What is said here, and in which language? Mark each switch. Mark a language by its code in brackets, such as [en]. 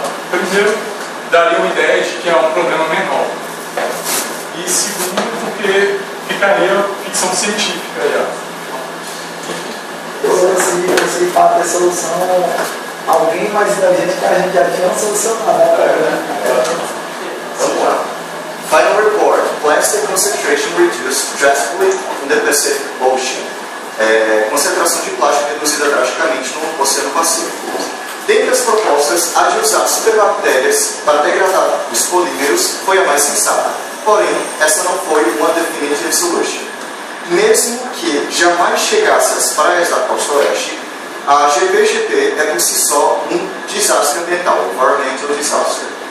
[pt] Primeiro, daria uma ideia de que é um problema menor. E segundo, porque ficaria ficção científica já. Esse fato de solução, alguém imagina a gente que a gente já tinha solucionado. Vamos lá. [en] Final report: plastic concentration reduced drastically in the Pacific Ocean. [pt] Concentração de plástico reduzida drasticamente no Oceano Pacífico. Dentre as propostas, a de usar superbactérias para degradar os polímeros foi a mais sensata. Porém, essa não foi uma [en] definitive solution. [pt] Mesmo que jamais chegasse às praias da costa oeste, a GPGP é por si só um desastre ambiental, [en] environmental disaster.